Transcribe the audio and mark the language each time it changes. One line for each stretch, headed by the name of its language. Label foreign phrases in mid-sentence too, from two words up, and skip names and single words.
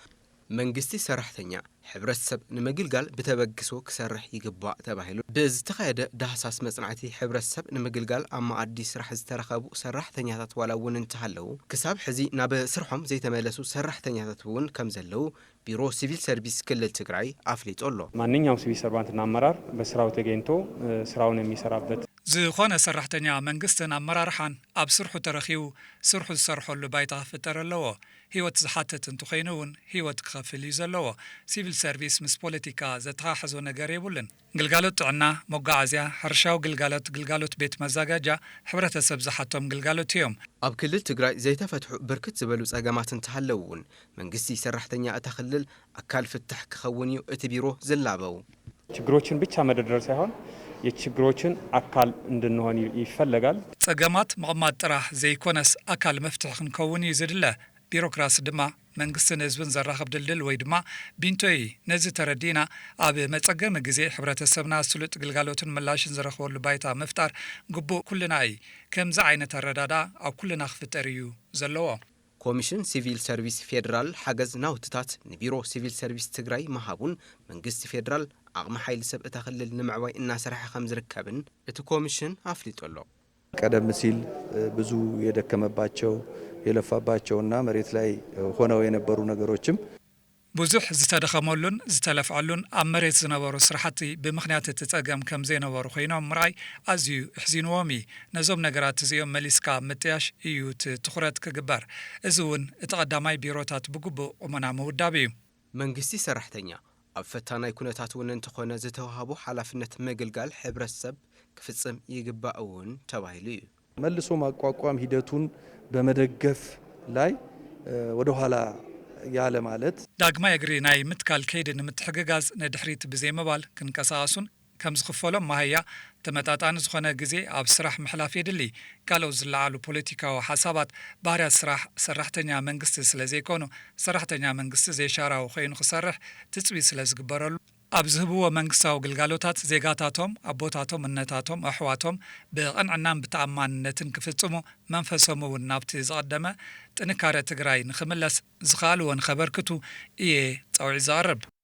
Tigrinya: መንግስቲ ሰራሕተኛ ሕብረተሰብ ንምግልጋል ብተበግሶ ክሰርሕ ይግባእ ተባሂሉ ብዝተኻየደ ዳህሳስ መጽናዕቲ ሕብረተሰብ ንምግልጋል ኣብ ማኣዲ ስራሕ ዝተረኸቡ ሰራሕተኛታት ዋላ እውን እንተሃለዉ ክሳብ ሕዚ ናብ ስርሖም ዘይተመለሱ ሰራሕተኛታት እውን ከም ዘለዉ ቢሮ ሲቪል ሰርቪስ ክልል ትግራይ አፍሊጦ ኣሎ።
Amharic: ማንኛውም ሲቪል ሰርቫንትና አመራር በስራው ተገኝቶ ስራውን የሚሰራበት
Tigrinya: ዝኾነ ሰራሕተኛ መንግስትን አመራርሓን ኣብ ስርሑ ተረኺቡ ስርሑ ዝሰርሐሉ ባይታ ክፍጠር ኣለዎ። ህይወት ዝሓትት እንተኾይኑ እውን ህይወት ክኸፍል እዩ ዘለዎ።
English: civil service
Tigrinya: ምስ ፖለቲካ ዘተሓሓዞ ነገር የብሉን። ግልጋሎት ጥዕና፣ መጓዓዝያ፣ ሕርሻዊ ግልጋሎት ቤት መዘጋጃ ሕብረተሰብ ዝሓቶም ግልጋሎት እዮም። ኣብ ክልል ትግራይ ዘይተፈትሑ ብርክት ዝበሉ ጸገማት እንተሃለዉ እውን መንግስቲ ሰራሕተኛ እታ ክልል ኣካል ፍትሕ ክኸውን እዩ እቲ ቢሮ ዝላበው።
Amharic: ችግሮችን ብቻ መደርደር ሳይሆን የችግሮችን አካል እንድንሆን ይፈለጋል።
Tigrinya: ጸገማት መቕማጥ ጥራሕ ዘይኮነስ አካል መፍትሕ ክንከውን እዩ ዝድለ። ቢሮክራሲ ድማ መንግስትን ህዝብን ዘራኸብ ድልድል ወይ ድማ ቢንቶይ ነዚ ተረዲና ኣብ መጸገሚ ግዜ ሕብረተሰብና ስሉጥ ግልጋሎትን ምላሽን ዝረኽበሉ ባይታ ምፍጣር ግቡእ ኩልና እዩ። ከምዚ ዓይነት ኣረዳዳ ኣብ ኩልና ክፍጠር እዩ ዘለዎ። ኮሚሽን ሲቪል ሰርቪስ ፌደራል ሓገዝ ናውትታት ንቢሮ ሲቪል ሰርቪስ ትግራይ መሃቡን መንግስቲ ፌደራል ዓቕሚ ሓይሊ ሰብ እታ ክልል ንምዕባይ እናሰርሐ ከም ዝርከብን እቲ ኮሚሽን አፍሊጦ ኣሎ።
Amharic: ቀደም ሲል ብዙ የደከመባቸው የለፋባቸውና መሬት ላይ ሆነው የነበሩ ነገሮችም
Tigrinya: ብዙሕ ዝተደኸመሉን ዝተለፍዐሉን ኣብ መሬት ዝነበሩ ስራሕቲ ብምኽንያት እቲ ጸገም ከም ዘይነበሩ ኮይኖም ምርኣይ ኣዝዩ እሕዚንዎም እዩ። ነዞም ነገራት እዚኦም መሊስካ ምጥያሽ እዩ ትኹረት ክግበር። እዚ እውን እቲ ቀዳማይ ቢሮታት ብግቡእ ቁመና ምውዳብ እዩ። መንግስቲ ሰራሕተኛ ኣብ ፈታናይ ኩነታት እውን እንተኾነ ዝተዋሃቦ ሓላፍነት ምግልጋል ሕብረተሰብ ክፍጽም ይግባእ እውን ተባሂሉ እዩ።
Amharic: መልሶ ማቋቋም ሂደቱን በመደገፍ ላይ ወደ ኋላ ያለ ማለት
Tigrinya: ዳግማይ እግሪ ናይ ምትካል ከይዲ ንምትሕግጋዝ ንድሕሪት ብዘይምባል ክንቀሳቐሱን ከም ዝኽፈሎም ማህያ ተመጣጣኒ ዝኾነ ግዜ ኣብ ስራሕ ምሕላፍ የድሊ። ካልኦት ዝለዓሉ ፖለቲካዊ ሓሳባት ባህርያት ስራሕ ሰራሕተኛ መንግስቲ ስለ ዘይኮኑ ሰራሕተኛ መንግስቲ ዘይሻራዊ ኮይኑ ክሰርሕ ትፅቢት ስለ ዝግበረሉ ኣብ ዝህብዎ መንግስታዊ ግልጋሎታት ዜጋታቶም ኣቦታቶም እነታቶም ኣሕዋቶም ብቕንዕናን ብተኣማንነትን ክፍጽሙ መንፈሶም እውን ናብቲ ዝቐደመ ጥንካረ ትግራይ ንኽምለስ ዝኽኣልዎን ኸበርክቱ እየ ጸውዒ ዝቐርብ።